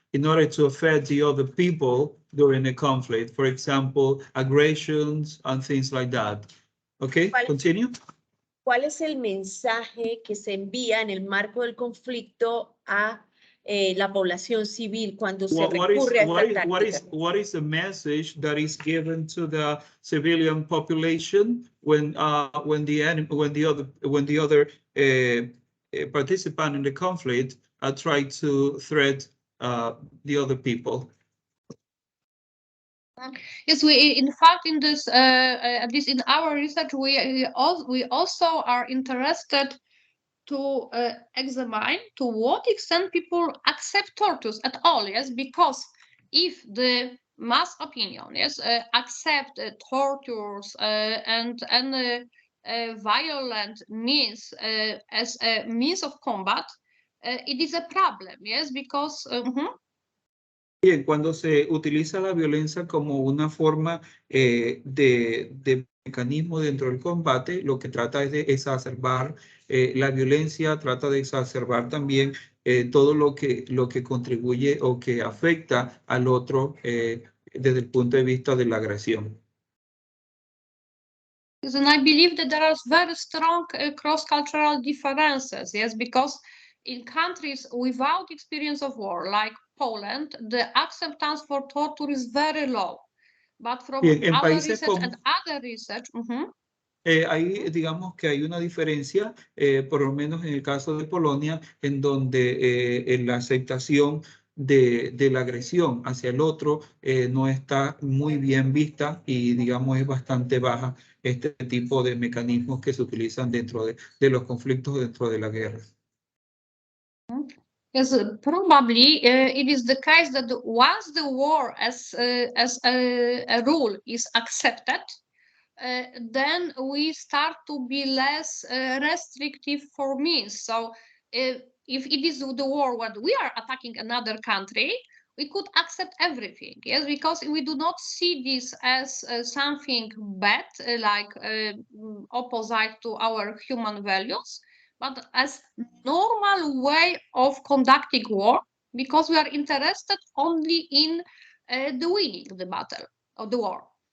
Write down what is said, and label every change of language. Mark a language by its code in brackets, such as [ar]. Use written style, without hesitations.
[en] in order to affect the other people during a conflict. For example, aggressions and things like that. Okay, continue. [es] ¿Cuál es el mensaje que se envía en el marco del conflicto a la población civil cuando se recurre a esta táctica? [en] What is the message that is given to the civilian population when the other participant in the conflict try to threat the other people? Yes, we in fact in this at least in our research we also are interested to examine to what extent people accept tortures at all. Yes, because if the mass opinion accept tortures and violent means as a means of combat, it is a problem. Yes, because. [es] Bien, cuando se utiliza la violencia como una forma de mecanismo dentro del combate, lo que trata es de exacerbar la violencia, trata de exacerbar también todo lo que contribuye o que afecta al otro desde el punto de vista de la agresión. [en] And I believe that there are very strong cross-cultural differences, yes, because in countries without experience of war, like Poland, the acceptance for torture is very low. But from our research and other research, [es] ahí digamos que hay una diferencia, por lo menos en el caso de Polonia, en donde la aceptación de la agresión hacia el otro no está muy bien vista y digamos es bastante baja este tipo de mecanismos que se utilizan dentro de los conflictos dentro de la guerra. [en] Yes, probably it is the case that once the war as a rule is accepted, then we start to be less restrictive for means. So if it is the war when we are attacking another country, we could accept everything, yes, because we do not see this as something bad, like opposite to our human values, but as normal way of conducting war, because we are interested only in the winning the battle of the war.